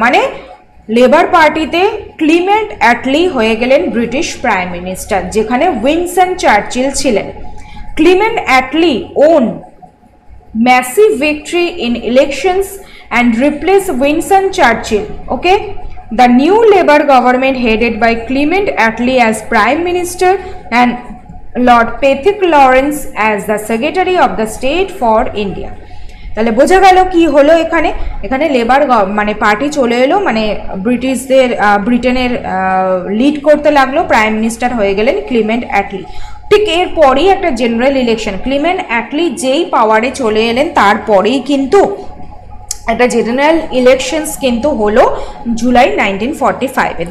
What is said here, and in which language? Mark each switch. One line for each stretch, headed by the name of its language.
Bangla: মানে লেবার পার্টিতে Clement Attlee হয়ে গেলেন ব্রিটিশ প্রাইম মিনিস্টার, যেখানে উইনস্টন চার্চিল ছিলেন।
English: Clement Attlee won massive victory in elections and replace Winston Churchill. Okay, the new Labour government headed by Clement Attlee as Prime Minister and Lord Pethick Lawrence as the Secretary of the State for India।
Bangla: তাহলে বোঝা গেল কি হলো এখানে labour মানে party চলে এলো, মানে ব্রিটেনের লিড করতে লাগলো, প্রাইম মিনিস্টার হয়ে গেলেন ক্লিমেন্ট অ্যাটলি। ঠিক এরপরেই একটা জেনারেল ইলেকশন, ক্লিমেন্ট অ্যাটলি যেই পাওয়ারে চলে এলেন তারপরেই কিন্তু একটা জেনারেল ইলেকশনস কিন্তু হলো জুলাই 1945-এ।